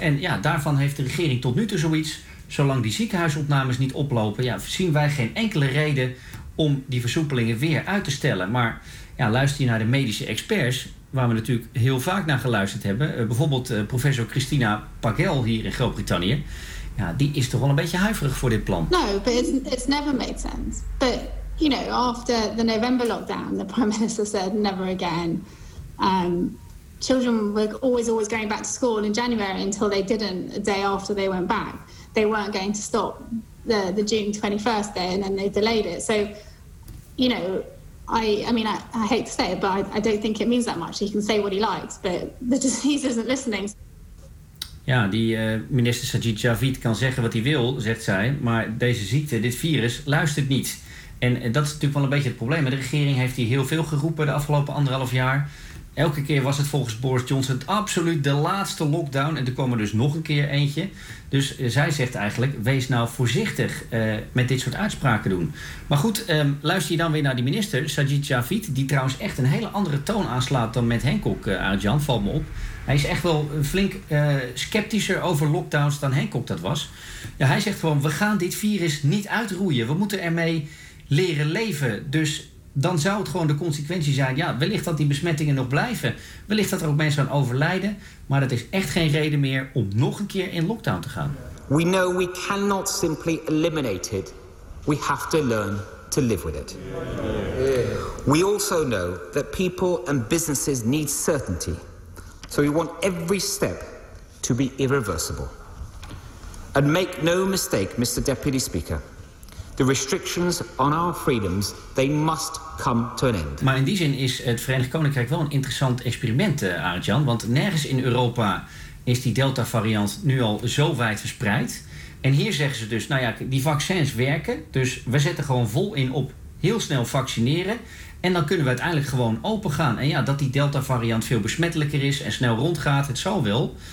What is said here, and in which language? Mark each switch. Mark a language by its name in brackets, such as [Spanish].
[Dutch] En ja, daarvan heeft de regering tot nu toe zoiets. Zolang die ziekenhuisopnames niet oplopen, ja, zien wij geen enkele reden om die versoepelingen weer uit te stellen. Maar ja, luister je naar de medische experts, waar we natuurlijk heel vaak naar geluisterd hebben. Bijvoorbeeld professor Christina Pagel hier in Groot-Brittannië. Ja, die is toch wel een beetje huiverig voor dit plan. [English] No, but it's never made sense. But, you know, after the November lockdown, the Prime Minister said never again. Children were always going back to school in January until they didn't a day after they went back. They weren't going to stop the June 21st day and then they delayed it. So, you know, I hate to say it, but I don't think it means that much. He can say what he likes, but the disease isn't listening. [Dutch] Ja, die minister Sajid Javid kan zeggen wat hij wil, zegt zij. Maar deze ziekte, dit virus, luistert niet. En dat is natuurlijk wel een beetje het probleem. De regering heeft hier heel veel geroepen de afgelopen anderhalf jaar. Elke keer was het volgens Boris Johnson het absoluut de laatste lockdown. En er kwam er dus nog een keer eentje. Dus zij zegt eigenlijk, wees nou voorzichtig met dit soort uitspraken doen. Maar goed, luister je dan weer naar die minister, Sajid Javid. Die trouwens echt een hele andere toon aanslaat dan met Hancock, Arjan, valt me op. Hij is echt wel flink sceptischer over lockdowns dan Hancock dat was. Ja, hij zegt gewoon, we gaan dit virus niet uitroeien. We moeten ermee leren leven. Dus dan zou het gewoon de consequentie zijn. Ja, wellicht dat die besmettingen nog blijven. Wellicht dat er ook mensen aan overlijden. Maar dat is echt geen reden meer om nog een keer in lockdown te gaan. [English] We know we cannot simply eliminate it. We have to learn to live with it. We also know that people and businesses need certainty. So we want every step to be irreversible. And make no mistake, Mr. Deputy Speaker, the restrictions on our freedoms, they must come to an end. [Dutch] Maar in die zin is het Verenigd Koninkrijk wel een interessant experiment, Arjan. Want nergens in Europa is die Delta-variant nu al zo wijd verspreid. En hier zeggen ze dus, nou ja, die vaccins werken. Dus we zetten gewoon vol in op heel snel vaccineren. En dan kunnen we uiteindelijk gewoon open gaan. En ja, dat die Delta-variant veel besmettelijker is en snel rondgaat, het zal wel.